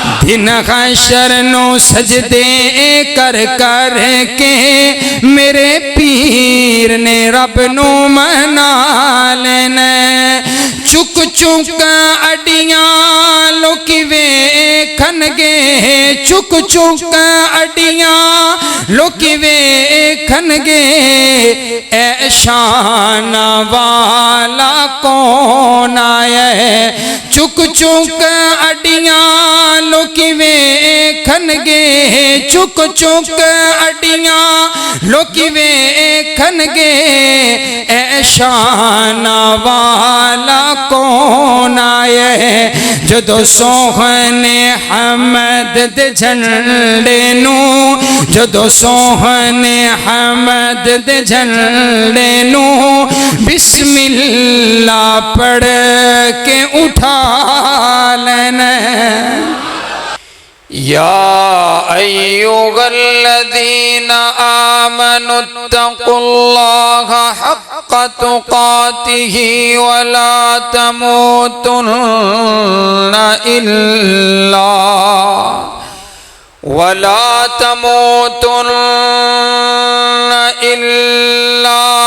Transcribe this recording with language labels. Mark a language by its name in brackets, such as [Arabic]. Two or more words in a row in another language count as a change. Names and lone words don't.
[Punjabi] دن حشر نو سجدے کر کر کے میرے پیر نے رب نو منا لینا چک چک اڈیاں لوکی ویکھن گے چک چک اڈیاں لوکی ویکھن گے اے شان والا کون آیا ہے چک چک اڈیاں لوکی ویکھن گے چک چک اڈیاں لوکی ویکھن گے اے شان والا کون آیا ہے جدو سوہنے حمد دے جھنڈے نو جدو سوہنے حمد دے جھنڈے نو [Arabic] بسم اللہ [Punjabi] پڑھ کے اٹھا لینا [Arabic] یا ایھا الذین آمنوا اتقوا اللہ حق تقاتہ ولا تموتن الا